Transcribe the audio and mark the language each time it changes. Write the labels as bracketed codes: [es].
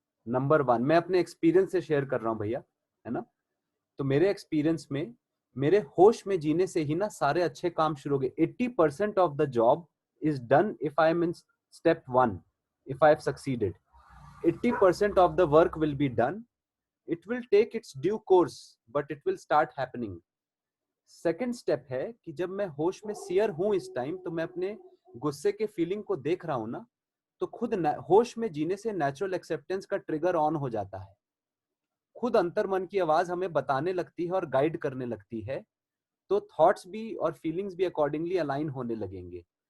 [hi] Number 1, मैं अपने experience से शेयर कर रहा हूं भैया, है ना। तो मेरे एक्सपीरियंस में, मेरे होश में जीने से ही ना सारे अच्छे काम शुरू हो गए। [en] 80% of the job is done if I am in step 1, if I have succeeded. 80% of the work will be done. It will take its due course, but it will start happening. [hi] Second step है कि जब मैं होश में share हूं इस time, तो मैं अपने गुस्से के फीलिंग को देख रहा हूं ना, तो खुद होश में जीने से नेचुरल एक्सेप्टेंस का ट्रिगर ऑन हो जाता है। खुद अंतर मन की आवाज हमें बताने लगती है और गाइड करने लगती है, तो थॉट्स भी और फीलिंग्स भी अकॉर्डिंगली अलाइन होने लगेंगे।